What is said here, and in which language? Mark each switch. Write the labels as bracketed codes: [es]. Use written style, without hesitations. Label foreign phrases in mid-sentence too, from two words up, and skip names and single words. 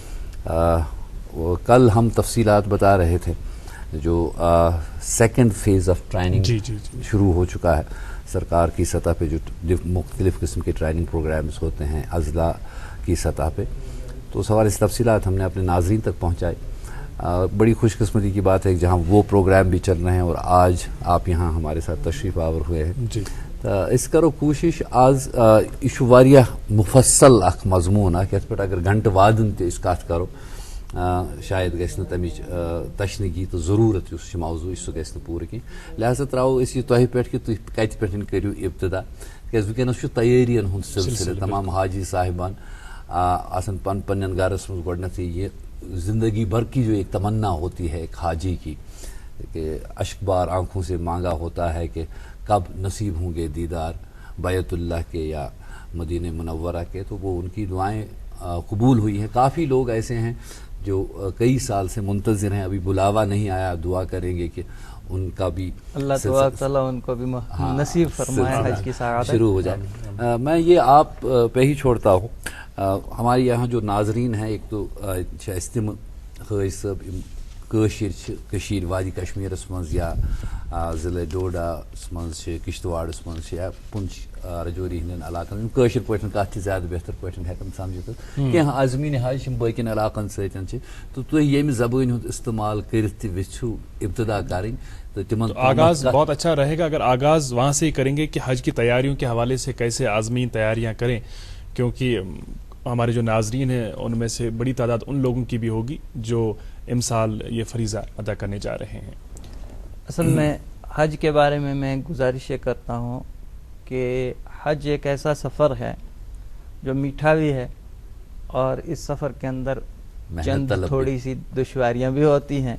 [ur] کل ہم تفصیلات بتا رہے تھے جو [en] second phase of training [ur] شروع ہو چکا ہے سرکار کی سطح پہ, جو مختلف قسم کے [en] training programs [ur] ہوتے ہیں اضلاع کی سطح پہ. تو سوال اس تفصیلات ہم نے اپنے ناظرین تک پہنچائے. بڑی خوش قسمتی کی بات ہے کہ جہاں وہ پروگرام بھی چل رہے ہیں اور آج آپ یہاں ہمارے ساتھ تشریف آور ہوئے ہیں. [ks] اس کرو کوشش آج یہ واریاہ مفصل اخ مضمون اخ یت پہ اگر گھنٹہ وادن تہ اس کت کرو شاید گژھِ نہٕ تمِچ تشنگی تو ضرورت اس موضوع سہ گژھِ نہٕ پوٗرٕ کینٛہہ. لہذا تراوو أسۍ یہِ تۄہہِ پٮ۪ٹھ کہِ تُہۍ کتہِ پٮ۪ٹھ کٔرِو ابتدا, تِکیٛازِ وٕنکٮ۪نس چھُ تیٲرین ہُنٛد سلسلہٕ. تمام حاجی صاحبان آسان پنٕنٮ۪ن گرس منٛز گۄڈنٮ۪تھٕے یہِ [ur] زندگی بھر کی جو ایک تمنا ہوتی ہے ایک حاجی کی کہ اشک بار آنکھوں سے مانگا ہوتا ہے کہ کب نصیب ہوں گے دیدار بیت اللہ کے یا مدینہ منورہ کے. تو وہ ان کی دعائیں قبول ہوئی ہیں. کافی لوگ ایسے ہیں جو کئی سال سے منتظر ہیں, ابھی بلاوا نہیں آیا. دعا کریں گے کہ ان کا بھی اللہ تبارک تعالیٰ ان کو بھی نصیب فرمائے حج کی سعادت شروع ہو جائے. میں یہ آپ پہ ہی چھوڑتا ہوں. ہمارے یہاں جو ناظرین ہیں, ایک تو [ks] استم حاج صاحب کشیر وادی کشمیرس مز یا ضلع ڈوڈاس مز کشتواڑس مز یا پنچ رجوری ہندین علاقن قاشر پٲٹھۍ کتھ زیادہ بہتر پٲٹھۍ ہیکان سمجھتھ کینٛہہ عازمیٖن حج یِم باقین علاقن سۭتۍ چھِ تو تُہۍ ییٚمہِ زبٲنۍ ہُنٛد استعمال کٔرِتھ تہِ ویٚژھِو ابتدا کرٕنۍ تو تمن [ur] آغاز بہت اچھا رہے گا اگر آغاز وہاں سے ہی کریں گے کہ حج کی تیاریوں کے حوالے سے کیسے عازمین تیاریاں کریں, کیونکہ ہمارے جو ناظرین ہیں ان میں سے بڑی تعداد ان لوگوں کی بھی ہوگی جو امسال یہ فریضہ ادا کرنے جا رہے ہیں. اصل میں حج کے بارے میں گزارش یہ کرتا ہوں کہ حج ایک ایسا سفر ہے جو میٹھا بھی ہے اور اس سفر کے اندر چند تھوڑی سی دشواریاں بھی ہوتی ہیں